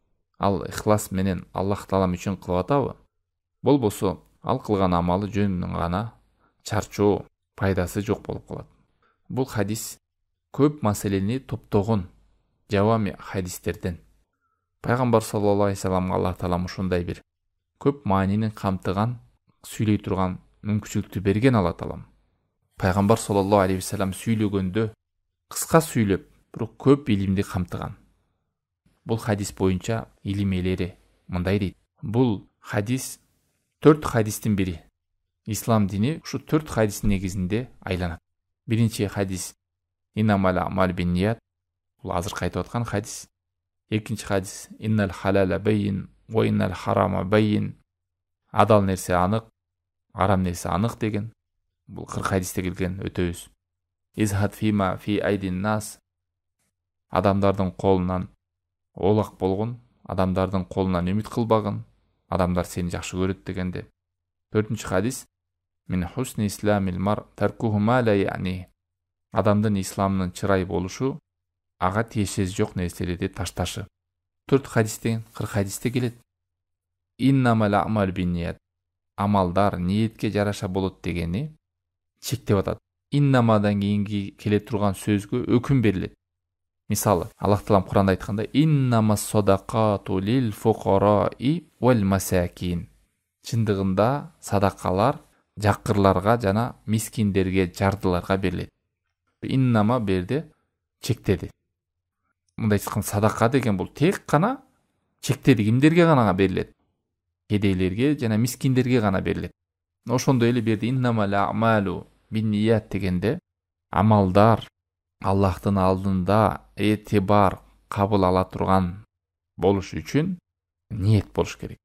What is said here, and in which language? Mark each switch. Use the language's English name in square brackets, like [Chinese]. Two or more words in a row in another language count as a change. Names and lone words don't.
[Kyrgyz] Ал ихлас менен Аллах Таалам үчүн кылып атабы? Болбосо, ал кылган амалы жөн гана чарчоо, пайдасы жок болуп калат. Бул хадис көп маселени топтогон жавами хадистерден. Пайгамбар [Arabic] صلى الله عليه وسلم [Kyrgyz] Аллах Таалам ушундай бир көп маанини камтыган сүйлөй турган мүмкүнчүлүктү берген Алла Таалам. Пайгамбар [Arabic] صلى الله عليه وسلم [Kyrgyz] сүйлөгөндө кыска сүйлөп, бирок көп илимди камтыган. Бул хадис боюнча илим ээлери мындай дейт. Бул хадис 4 хадистин бири. Ислам дини ушу 4 хадистин негизинде айланат. Биринчи хадис [Arabic] إنما الأعمال بالنيات. [Kyrgyz] Бул азыр айтып аткан хадис. Экинчи хадис [Arabic] إن الحلال بين وإن الحرام بين. [Kyrgyz] Адал нерсе анык, арам нерсе анык деген. Бул 40 хадисте келген өтөбүз. [Arabic] ازهد فيما في أيدي الناس. [Kyrgyz] Адамдардын колунан олак болгон, адамдардын колунан үмүт кылбагын, адамдар сени жакшы көрөт дегенде. 4-чү хадис [Arabic] من حسن إسلام المرء تركه ما لا يعنيه. [Kyrgyz] Адамдын исламынын чырай болушу ага тиешеси жок нерселерди ташташы. 4 хадистен 40 хадисте келет. [Arabic] إنما الأعمال بالنيات. [Kyrgyz] Амалдар ниетке жараша болот дегени чектеп атат. Иннамадан кийинки келе турган сөзгө өкүм берилет. Мисалы, Аллах Таалам Куранда айтканда [Arabic] إنما الصدقات للفقراء والمساكين. [Kyrgyz] Чындыгында садакалар жакырларга жана мискиндерге, жардыларга берилет. Иннама берди чектеди. Мындай айткан садака деген бул тек гана чектеди, кимдерге гана берилет? Кедейлерге жана мискиндерге гана берилет. Ошондой эле берди [Arabic] إنما الأعمال بالنيات [Kyrgyz] дегенде амалдар Аллахтын алдында этибар кабыл ала турган болуш үчүн ниет болуш керек.